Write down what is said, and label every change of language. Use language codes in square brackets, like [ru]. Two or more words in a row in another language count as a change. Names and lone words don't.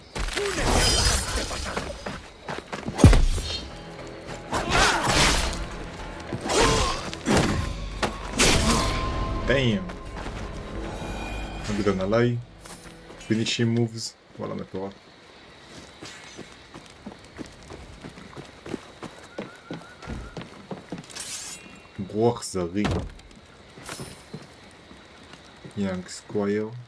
[en] Damn. [he] נגדן עליי. [en] finishing moves. [he] וואלה מטורף. ברוח אכזרי. יאנג סקווייר.